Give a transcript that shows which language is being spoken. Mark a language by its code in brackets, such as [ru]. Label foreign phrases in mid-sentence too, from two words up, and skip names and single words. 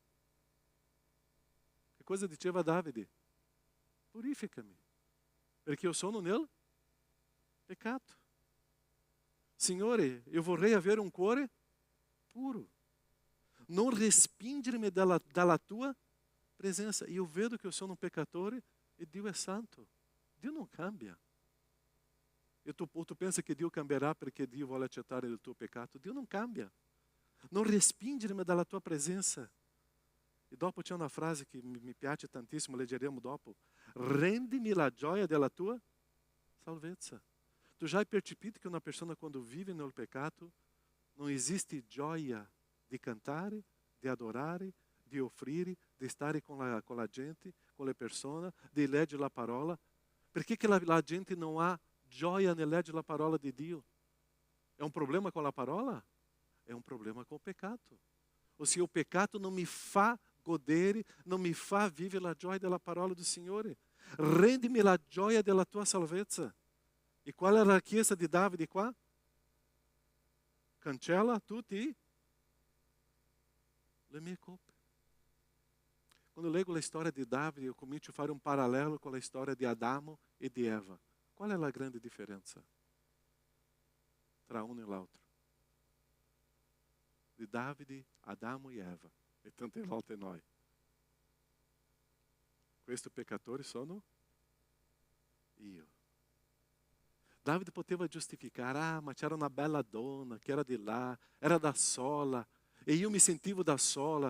[it] Che cosa diceva Davide? Purificami, perché io sono nel peccato. Signore, io vorrei avere un cuore puro. Non respingermi dalla tua presença. [pt] E eu vedo que eu sou um pecador e Deus é santo. Deus não [it] cambia. E tu pensa [pt] que Deus [it] cambierà perché Dio vuole accettare il tuo peccato. Dio non cambia. Non respingermi dalla tua presença. E dopo c'è una frase che mi piace tantissimo, leggeremo dopo. Rendimi la gioia della tua salvezza. Tu já hai percepito [pt] que uma pessoa quando vive no pecado, não existe [it] gioia de cantare, de adorare, de offrire, de stare con la gente, con le persone, de leggere la parola. Perché che la gente non ha gioia nel leggere la parola di Dio? È un problema con la parola? È un problema [pt] com o pecado. Ou se o pecado não me [it] fa godere, [pt] não me [it] fa vivere la gioia della parola [pt] do Signore. [it] Rendimi la gioia della tua salvezza. [pt] E qual era a [it] richiesta di Davide qua? Cancella tutti le mie colpe. Quando eu leggo [pt] a história [it] de Davide, eu comincio a fare un parallelo [pt] com a história [it] de Adamo e de Eva. [pt] Qual é a grande diferença [it] tra uno e l'altro? De Davide, Adamo e Eva. E tante volte noi. Questi peccatori sono io. Davide poteva giustificare, ma c'era una bella donna che era di là, era da sola, e io mi sentivo da sola.